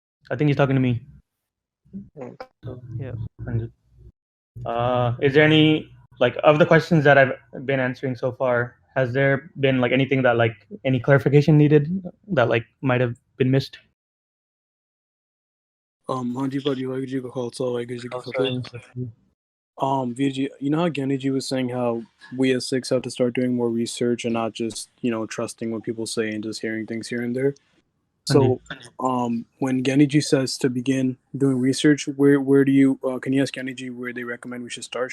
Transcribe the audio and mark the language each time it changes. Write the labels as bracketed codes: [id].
[en] I think he's talking to me. So, Yeah. [pa] ਹਾਂਜੀ. [en] Is there any, like, of the questions that I've been answering so far, has there been like anything that like any clarification needed that like might have been missed? [pa] ਹਾਂਜੀ ਭਾਜੀ ਵਾਹਿਗੁਰੂ ਜੀ ਕਾ ਖਾਲਸਾ ਵਾਹਿਗੁਰੂ ਜੀ ਕੀ ਫਤਿਹ. Khalsa. [en] Veer ji, you know how Giani ji was saying how we as Sikhs have to start doing more research and not just, trusting what people say and just hearing things here and there. So, when Giani ji says to begin doing research, where do you can you ask Giani ji where they recommend we should start?